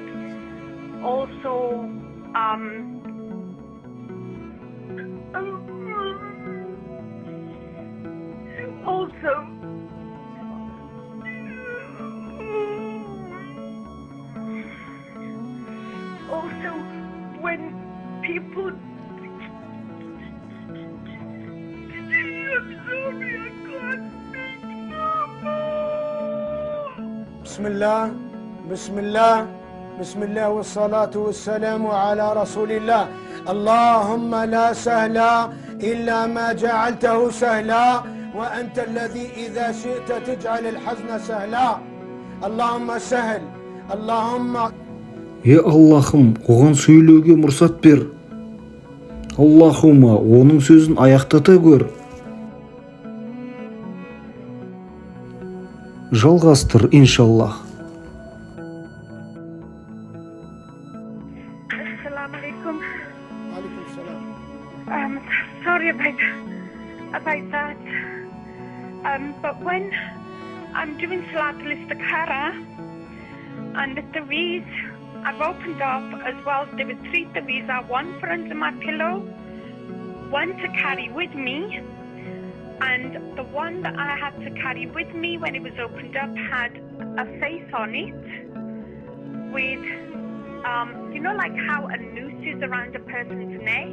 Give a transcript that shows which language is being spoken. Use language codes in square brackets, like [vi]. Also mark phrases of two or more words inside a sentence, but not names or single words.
[en] Also, also when people, I'm sorry, I can't speak now. [ar] بسم الله والصلاة والسلام على رسول الله. اللهم لا سهل إلا ما جعلته سهلا وأنت الذي إذا شئت تجعل الحزن سهلا. اللهم سهل. اللهم [kk] Аллахым, оған сөйлеуге мұрсат бер. Аллахума, оның сөзін аяқтата көр. Жалғастыр, иншаллах. [ar] السلام عليكم. عليكم السلام. [en] Sorry about that. But when I'm doing [ar] صلاة الاستخارة [en] and the taweez, I've opened up as well. There were 3 taweez, one for under my pillow, one to carry with me, and the one that I had to carry with me when it was opened up had a face on it with, you know, like how a noose is around a person's neck.